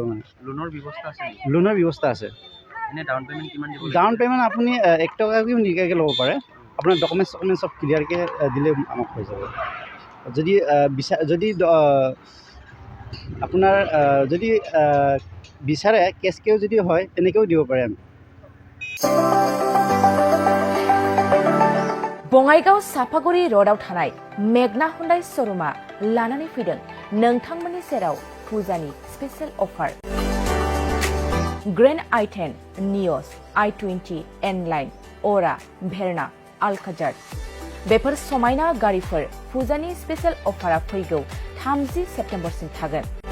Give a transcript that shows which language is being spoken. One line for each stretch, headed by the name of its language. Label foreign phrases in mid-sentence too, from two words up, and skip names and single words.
Assamese: মানে লোনৰ ব্যৱস্থা আছে? লোনৰ ব্যৱস্থা আছে। এনে
English: down payment
Assamese: কিমান দিব?
English: down payment
Assamese: আপুনি 1 টকাকৈও নিদিয়াকৈ ল'ব পাৰে। আপোনাৰ ডকুমেণ্টছ চব ক্লিয়াৰকৈ দিলে আমাক হৈ যাব। যদি আপোনাৰ যদি বিচাৰে কেছকেও যদি হয় তেনেকৈও দিব পাৰে আমি।
Bodo: बङाइगाव साफागुरि र'डआव थानाय मेगना हुन्डाइ श'रुमा लानानै फैदों नोंथांमोननि सेराव फुजानि
English: special offer.
Bodo: ग्रेन्ड i10, नियस, i20, एनलाइन, अरा, भेरना, आलकाजार बेफोर समायना गारिफोर फुजानि
English: special offer
Bodo: फैगौ 30 सेप्तेम्बरसिम थागोन।